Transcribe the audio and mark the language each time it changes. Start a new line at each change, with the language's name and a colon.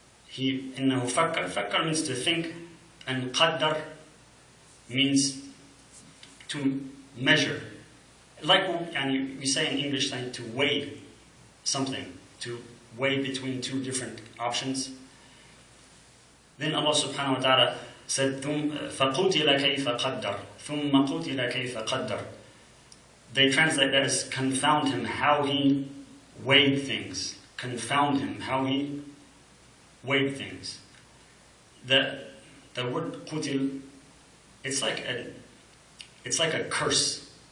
Arabic: إِنَّهُ فَكَّرَ.
English: فَكَّرَ means to think, and qaddar means to measure. Like we say in English, to weigh something, to weigh between two different options. Then Allah subhanahu wa ta'ala said,
Arabic: فَقُتِلَ كَيْفَ قَدَّرَ ثُمَّ قُتِلَ كَيْفَ قَدَّرَ.
English: they translate that as confound him, how he weighed things. Confound him, how he weighed things. The word qutil, it's like a curse.